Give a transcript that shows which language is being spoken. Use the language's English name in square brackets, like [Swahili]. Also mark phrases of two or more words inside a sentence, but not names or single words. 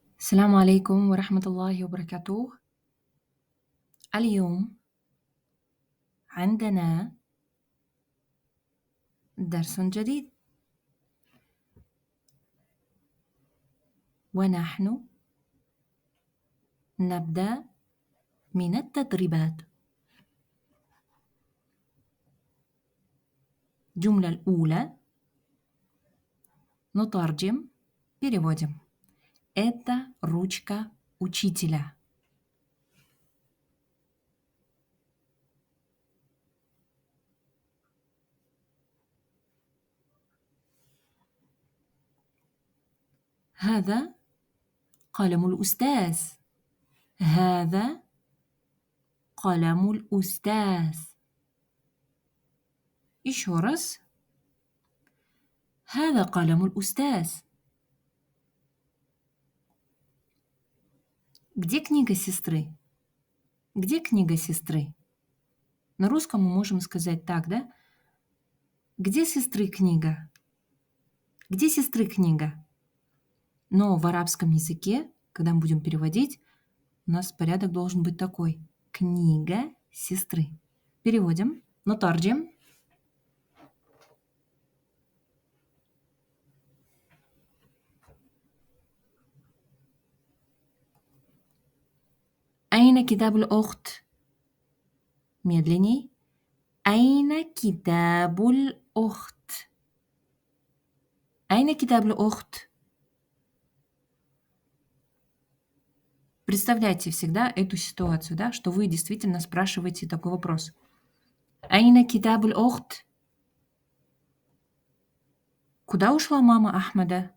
[Arabic] السلام عليكم ورحمة الله وبركاته. اليوم عندنا درس جديد، ونحن نبدأ من التدريبات. الجملة الأولى نترجم переводим. [Russian] Это ручка учителя. [Arabic] هذا قلم الأستاذ. هذا قلم الأستاذ. [Russian] Еще раз. [Arabic] هذا قلم الأستاذ. [Russian] Где книга сестры? Где книга сестры? На русском мы можем сказать так, да? Где сестры книга? Где сестры книга? Но в арабском языке, когда мы будем переводить, у нас порядок должен быть такой. Книга сестры. Переводим. [Arabic] نترجم. أين كتاب الأخت؟ Медленней. أين كتاب الأخت؟ أين كتاب الأخت? [Russian] Представляйте всегда эту ситуацию, да, что вы действительно спрашиваете такой вопрос. [Arabic] أين كتاب الأخت? [Russian] Куда ушла мама Ахмада?